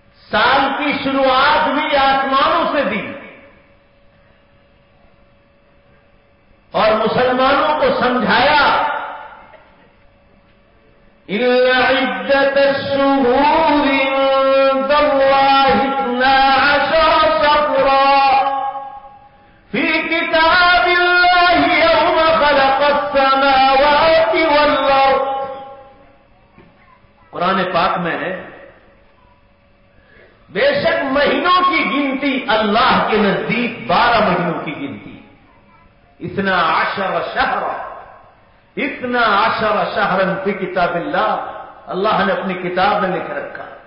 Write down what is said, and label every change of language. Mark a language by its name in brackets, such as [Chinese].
[Urdu] سال کی شروعات بھی آسمانوں سے دی اور مسلمانوں کو سمجھایا [Arabic] إلا عدة الشهور عند الله اثنا عشر شهرا في كتاب الله يوم خلق السماوات والأرض. [Urdu] قرآن پاک میں ہے بے شک مہینوں کی گنتی اللہ کے نزدیک بارہ مہینوں کی گنتی [Arabic] اثنا عشر شهرا اتنا عشر شہرا فی کتاب اللہ, [Urdu] اللہ نے اپنی کتاب میں لکھ رکھا.